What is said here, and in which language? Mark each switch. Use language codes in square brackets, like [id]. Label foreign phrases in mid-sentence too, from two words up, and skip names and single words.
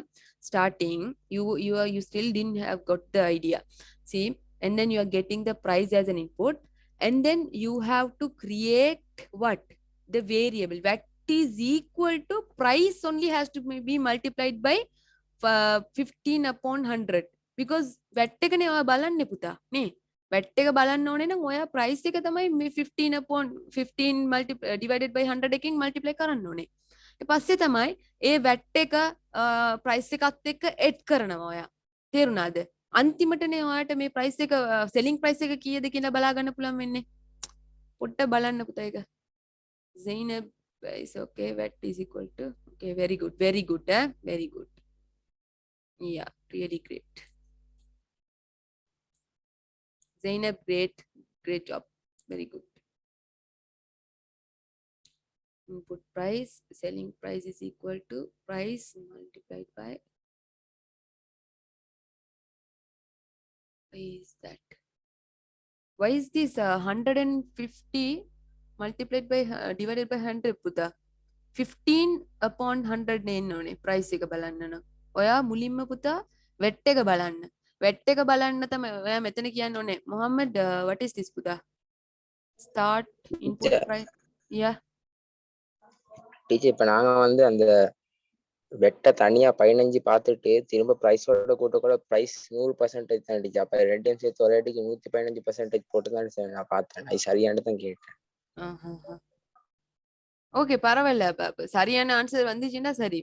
[en] Starting, you still didn't have got the idea. See, and then you are getting the price as an input, and then you have to create what? The variable. That is equal to price only has to be multiplied by 15 upon 100. [si] Because VAT එක නේ ඔයා බලන්නේ පුතා නේ. VAT එක බලන්න ඕනේ නම් ඔයා price එක තමයි මේ [en] 15 upon 15 divided by 100 [si] එකෙන් multiply කරන්න ඕනේ. පස්සේ තමයි ඒ VAT එක price එකත් එක්ක add කරනවා ඔයා. තේරුණාද? අන්තිමටනේ ඔයාට මේ price එක [en] selling price [si] එක කීයද කියලා බලා ගන්න පුළුවන් වෙන්නේ. පොඩ්ඩ බලන්න පුතා ඒක. [en] Zainab is okay. VAT is equal to, okay, very good, very good. Yeah, really great. Zainab, great job, very good. Input price, selling price is equal to price multiplied by, why is that? Why is this 150 multiplied by divided by 100 Buddha? [si] 15 upon 100 නේ price එක බලන්න නම් ඔයා මුලින්ම පුතා වෙට් එක බලන්න. වෙට් එක බලන්න තමයි ඔයා මෙතන කියන්න ඕනේ. [en] මොහම්මඩ් what is this පුතා? Start input [ta] டீச்சர் [en] price. Yeah. [ta] டீச்சர் இப்ப நாங்க வந்து அந்த வெட்ட தனியா 15 பார்த்துட்டு திரும்ப பிரைஸோட கூட்ட கூட பிரைஸ் 100% தான் டீச்சர். அப்ப ரெண்டையும் சேர்த்து ஒரே அடிக்கு 115% போட்டு தான் சார் நான் பார்த்தேன். அது சரியானு தான் கேட்டேன். ஓகே பரவாயில்ல. சரியான ஆன்சர் வந்துச்சுன்னா சரி.